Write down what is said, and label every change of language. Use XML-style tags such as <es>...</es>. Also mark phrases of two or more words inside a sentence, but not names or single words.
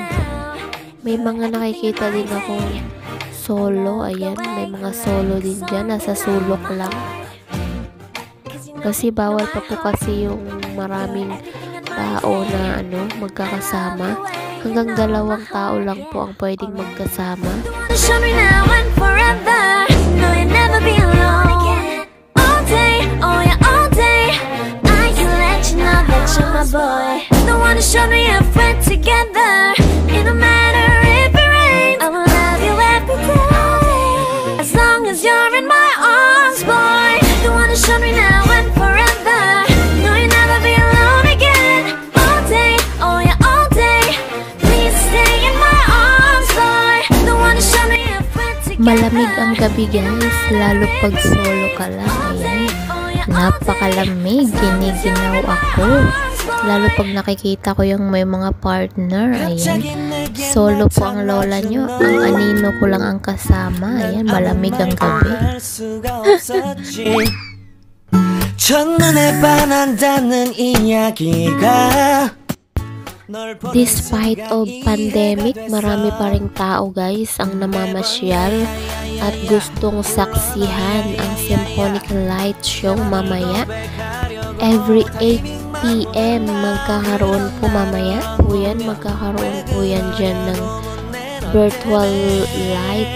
<tl>May mga nakikita din akong solo. Ayan, may mga solo din dyan. Nasa sulok lang. Kasi bawal pa po kasi yung maraming tao na magkakasama. Hanggang 2 tao lang po ang pwedeng magkasama.</tl> <en>Show me now and forever. No, you'll never be alone. All day, oh yeah, all day. I can let you know that you're my boy. The one who showed me if we're together. It don't matter if it rains. I will love you every day. As long as you're in my arms, boy. The one who showed me now and forever. No, you'll never be alone again. All day, oh yeah, all day. Please stay in my arms, boy. The one who showed me if we're together.</en> <tl>Malamig ang gabi guys, lalo pag solo ka lang. Ayan, napakalamig, giniginaw ako. Lalo pag nakikita ko yung may mga partner. Ayan, solo po ang lola nyo, ang anino ko lang ang kasama. Ayan, malamig ang gabi.</tl> <ko>첫눈에 반한다는 이야기가</ko> <en>Despite of pandemic,</en> <tl>marami pa ring tao guys ang namamasyal at gustong saksihan ang Symphonic Light Show mamaya. Every 8 PM magkakaroon po mamaya po yan, magkakaroon po yan dyan ng</tl> <en>virtual light.</en>